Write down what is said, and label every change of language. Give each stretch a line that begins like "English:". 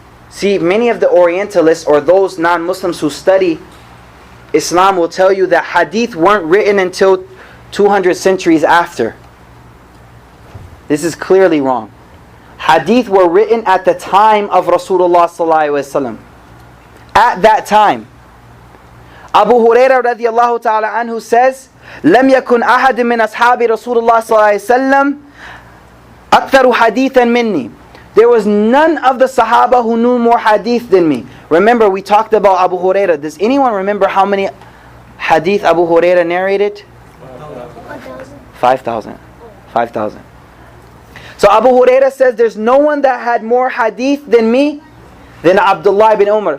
English: See, many of the Orientalists or those non-Muslims who study Islam will tell you that hadith weren't written until 200 centuries after. This is clearly wrong. Hadith were written at the time of Rasulullah ﷺ. At that time. Abu Hurairah radiyallahu ta'ala anhu says,
Arabic: لم يكن أحد من أصحاب رسول الله صلى الله عليه وسلم أكثر حديثا مني.
English: There was none of the Sahaba who knew more hadith than me. Remember, we talked about Abu Hurairah. Does anyone remember how many hadith Abu Hurairah narrated? 5,000. 5,000. So Abu Hurairah says, there's no one that had more hadith than me than Abdullah ibn Umar.